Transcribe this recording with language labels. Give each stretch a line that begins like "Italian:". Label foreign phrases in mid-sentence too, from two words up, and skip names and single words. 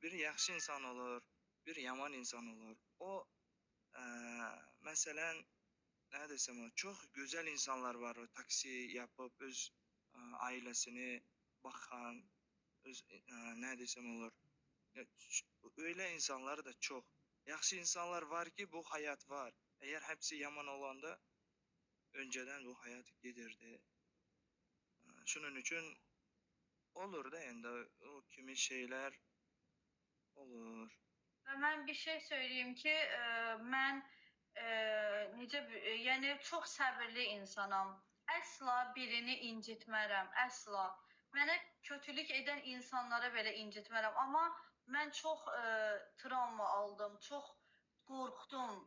Turkish: Bir yaxşı insan olur, bir yaman insan olur. O mesela ne desem o çok güzel insanlar var o taksi yapıp öz ailesini bakan, öz ne desem olur. Öyle insanlar da çok. Yaxşı insanlar var ki bu hayat var. Eğer hepsi yaman olanda önceden bu hayat gidirdi. Şunun için olur da yani o kimi şeyler olur.
Azerbaijani: Və mən bir şey söyleyeyim ki, mən yəni çox səbirli insanam. Əsla birini incitmərəm, əsla. Mənə kötülük edən insanlara belə incitmərəm, amma mən çox travma aldım, çox qorxdum.